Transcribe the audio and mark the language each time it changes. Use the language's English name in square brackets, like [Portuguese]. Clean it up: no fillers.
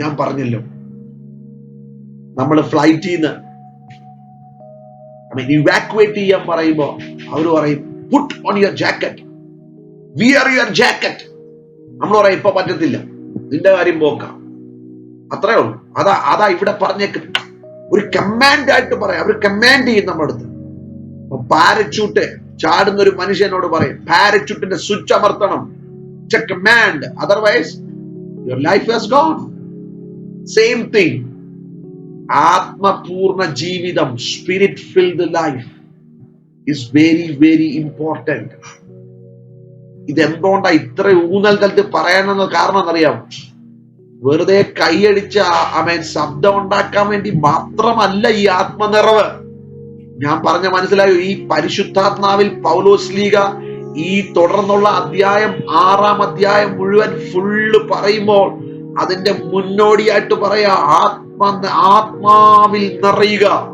[Malayalam] ഞാൻ പറഞ്ഞല്ലോ, നമ്മൾ ഫ്ലൈറ്റിൽ നിന്ന് ഇവാക്യുവേറ്റ് ചെയ്യാൻ പറയുമ്പോ അവര് പറയും, [English] put on your jacket, [Malayalam] wear your jacket. നമ്മൾ പറയും ഇപ്പൊ പറ്റത്തില്ല, നിന്റെ കാര്യം പോക്കാം. അത്രേ ഉള്ളൂ. അതാ ഇവിടെ പറഞ്ഞേക്ക്. ഒരു കമാൻഡായിട്ട് പറയാം. അവർ കമാൻഡ് ചെയ്യും നമ്മുടെ അടുത്ത്. പാരച്യൂട്ട് ചാടുന്ന ഒരു മനുഷ്യനോട് പറയും, പാരച്യൂട്ടിന്റെ switch അമർത്തണം. [English] It's a command, otherwise your life has gone. Same thing. [Malayalam] ആത്മപൂർണ്ണ ജീവിതം, [English] spirit filled life is very very important. [Malayalam] ഇതെന്തുകൊണ്ടാ ഇത്ര ഊന്നൽ തലത്തിൽ പറയാനെന്ന് കാരണം എന്നറിയാം? വെറുതെ കൈയടിച്ച് ശബ്ദം ഉണ്ടാക്കാൻ വേണ്ടി മാത്രമല്ല ഈ ആത്മനിറവ്. ഞാൻ പറഞ്ഞ മനസ്സിലായോ? ഈ പരിശുദ്ധാത്മാവിൽ പൗലോസ്ലീഗ ഈ തുടർന്നുള്ള അധ്യായം 6-ാം അധ്യായം മുഴുവൻ ഫുള്ള് പറയുമ്പോൾ അതിന്റെ മുന്നോടിയായിട്ട് പറയാ, ആത്മാവിൽ നിറയുക.